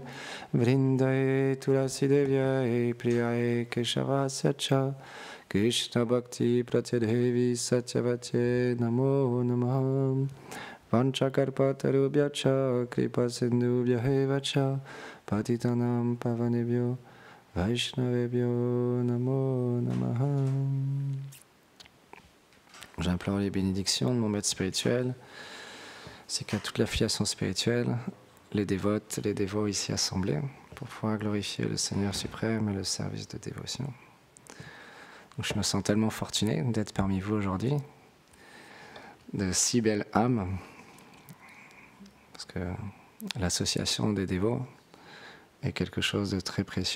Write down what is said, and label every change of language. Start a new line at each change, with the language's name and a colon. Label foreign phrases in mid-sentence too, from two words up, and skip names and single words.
Sanskrit: वृन्दायै तुलसी देव्यै प्रियायै केशवस्य च कृष्ण भक्ति प्रत्यदेवि सत्यवते नमो नमः. वाञ्छाकल्पतरुभ्य च कृपा सिन्धुभ्य एव च पतितानाम् पावनेभ्यो वैष्णवेभ्यो नमो नमः.
French: J'implore les bénédictions de mon maître spirituel, ainsi qu'à toute l'affiliation spirituelle, les dévotes, les dévots ici assemblés, pour pouvoir glorifier le Seigneur suprême et le service de dévotion. Donc, je me sens tellement fortuné d'être parmi vous aujourd'hui, de si belles âmes, parce que l'association des dévots est quelque chose de très précieux.